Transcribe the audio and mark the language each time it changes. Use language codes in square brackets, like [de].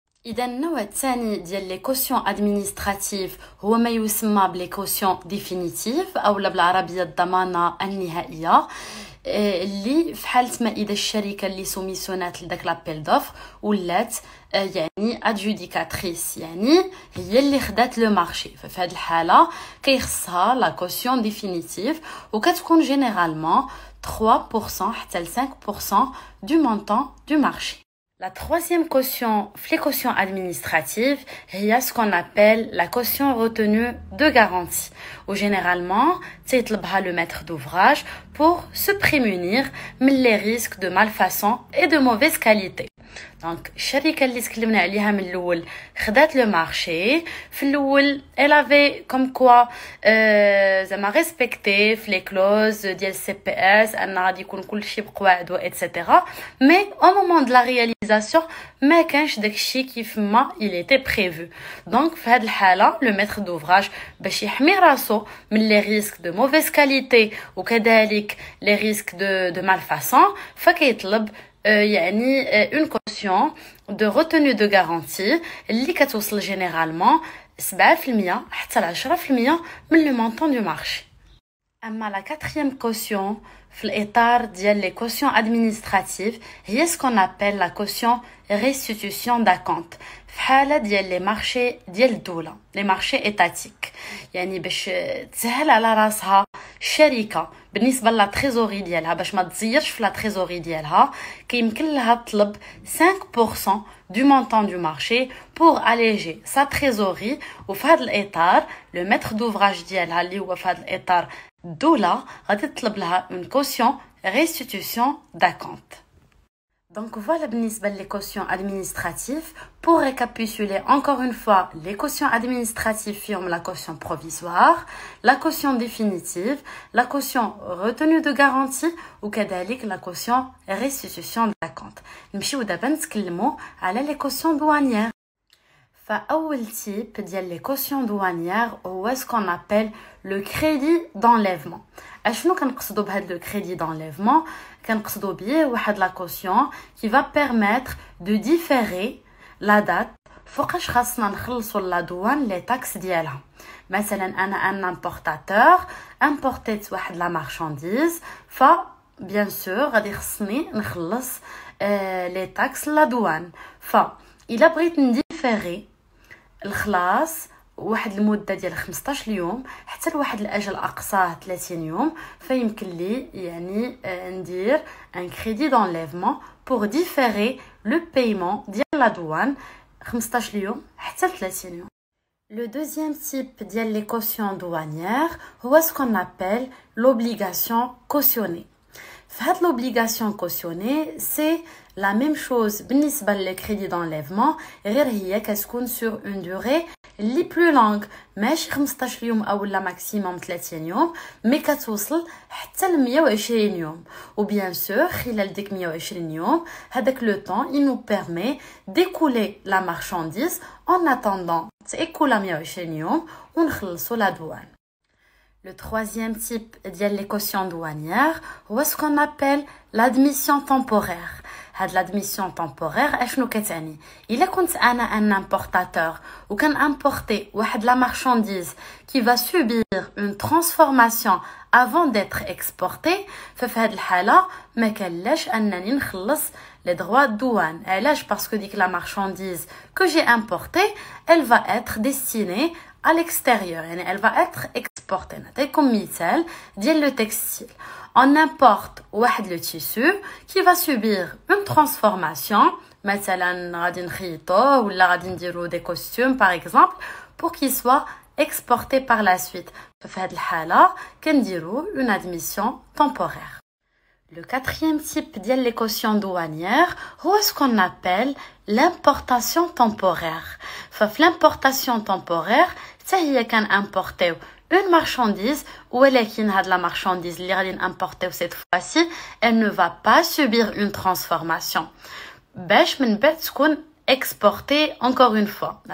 [ar] إذا النوع الثاني ديال لي كوسيون ادمنستراتيف هو ما يسمى بلي كوسيون ديفينيتيف أولا بالعربية الضمانة النهائية، اللي في حالة ما إذا الشركة اللي سوميسيونات لداك لابيل دوفر ولات يعني ادجوديكاتريس، يعني هي اللي خدات لو مارشي، ففي هذه الحالة كيخصها لا كوسيون ديفينيتيف وكتكون جينيرالمون 3% حتى ل 5% [fr] du montant du marché. La troisième caution, les cautions administratives, il y a ce qu'on appelle la caution retenue de garantie, où généralement, c'est le maître d'ouvrage pour se prémunir les risques de malfaçon et de mauvaise qualité. [ar] Donc, الشركة اللي تكلمنا عليها من الأول خدات لو مارشي في الأول [fr] elle avait comme quoi [ar] زعما [fr] respecté [ar] في [fr] les clauses [ar] ديال CPS أن غادي يكون كل شيء بقواعد و etc. [fr] mais au moment de la réalisation [ar] ما كانش داكشي كيف ما [fr] il était prévu. donc [ar] في هذه الحالة [fr] le maître d'ouvrage [ar] باش يحمي راسو من [fr] les risques de mauvaise qualité وكذلك les risques de malfaçon [ar] فكيطلب يعني [fr] une caution de retenue de garantie [ar] اللي كتوصل [fr] généralement 7% حتى ل 10% [ar] من [fr] le montant du marché. [ar] أما la quatrième caution في الإطار ديال les cautions administratives هي [fr] ce qu'on appelle la caution restitution d'acompte [ar] في حالة ديال لي مارشي ديال الدولة لي مارشي إيتاتيك، يعني باش تسهل على راسها الشركة بالنسبة لا تريزوري ديالها باش ما تزيرش في لا تريزوري ديالها كيمكن لها تطلب 5% [fr] du montant du marché pour alléger sa trésorerie. [ar] وفي هذا الإطار لو ميتر دوفراج ديالها اللي هو في هذا الإطار الدولة غادي تطلب لها [fr] une caution restitution d'acompte. Donc voilà [ar] بالنسبة [fr] les cautions administratives. Pour récapituler encore une fois, les cautions administratives forment la caution provisoire, la caution définitive, la caution retenue de garantie [ar] وكذلك [fr] la caution restitution d'acompte. [ar] نمشيو دابا نتكلموا على les cautions douanières. فأول [fr] type [ar] ديال [fr] les cautions douanières [ar] هو [fr] ce qu'on appelle le crédit d'enlèvement. [ar] اشنو كنقصدوا بهاد لو crédit d'enlèvement؟ كنقصدوا بيه واحد لا كوسيون [fr] qui va permettre de différer la date [ar] فوقاش خاصنا نخلصوا لا دوان لي تاكس ديالها. مثلا انا ان امبورطاتور امبورتيت واحد لا مارشانديز ف بيان سور غادي خصني نخلص لي تاكس لا دوان، ف الا بغيت نديفيري الخلاص واحد المده ديال 15 يوم حتى لواحد الاجل اقصاه 30 يوم فيمكن لي يعني ندير ان كريدي دونليفمون بور ديفيري لو بايمون ديال لا دوان 15 يوم حتى 30 يوم. [fr] Le deuxième type [ar] ديال [fr] les cautions douanières [ar] هو [fr] ce qu'on appelle l'obligation cautionnée. [ar] في هاد [fr] l'obligation cautionnée c'est La même chose [ar] بالنسبة للكريدي d'enlèvement غير هي كتكون [fr] sur une durée [ar] اللي plus longue ماشي 15 يوم او لا ماكسيموم 30 يوم مي كتوصل حتى ل 120 يوم و bien sûr خلال ديك 120 يوم هذاك لو طون [fr] il nous permet d'écouler la marchandise en attendant [ar] تيكولا 120 يوم ونخلصوا [fr] la douane. Le troisième type [ar] ديال [fr] les cautions douanières [ar] هو [fr] ce qu'on appelle l'admission temporaire. [ar] هاد l'admission temporaire اشنو كتعني؟ الا كنت انا ان importateur و كان importer واحد la marchandise [fr] qui va subir une transformation avant d'être exportée [ar] ففي هاد الحالة ما كانلاش انني نخلص [fr] les droits de douane. [ar] علاش؟ [fr] parce que [ar] ديك [fr] la marchandise que j'ai importée elle va être destinée à l'extérieur [ar] يعني [fr] elle va être exportée. [ar] نعطيكم مثال ديال le textile. [fr] On importe [ar] واحد [fr] le tissu qui va subir une transformation مثلا [ar] غادي نخيطوه ولا غادي نديرو [fr] des costumes par exemple pour qu'il soit exporté par la suite. [ar] في هاد الحالة كنديرو [fr] une admission temporaire. Le quatrième type [ar] ديال [fr] les cautions douanières [ar] هو [fr] ce qu'on appelle l'importation temporaire. [ar] ففي l'importation temporaire حتى هي كان importer une marchandise ولكن هاد la marchandise اللي غادي نimporter [fr] cette fois-ci elle ne va pas subir une transformation [ar] باش من بعد تكون exportée [fr] encore une fois.